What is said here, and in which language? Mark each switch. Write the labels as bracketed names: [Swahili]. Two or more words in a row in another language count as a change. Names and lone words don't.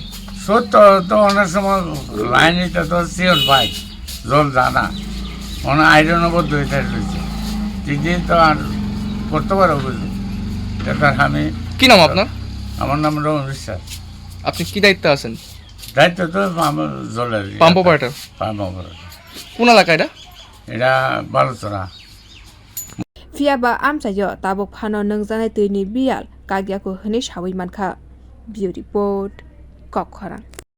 [Bangla] সত্য তো অনেক সময় লাইনটা তো সিওর ভাই জল জানা অনেক আইরনবদ্ধ হয়ে রয়েছে দিদি তো আর করতে পারো অভিযোগ তার আমি কি নাম আপনার আমার নাম রমেশ বিশ্বাস আপনি কি দায়িত্বে আছেন দায়িত্ব তো আমার জলের [English] pump operator pump operator [Bangla] কোন এলাকা এটা এটা balochara [Kok Borok] fiaba amchaio tabuk phano nungjaknai twini biyal kagyako hwnei sawi mankha bio report kokhara।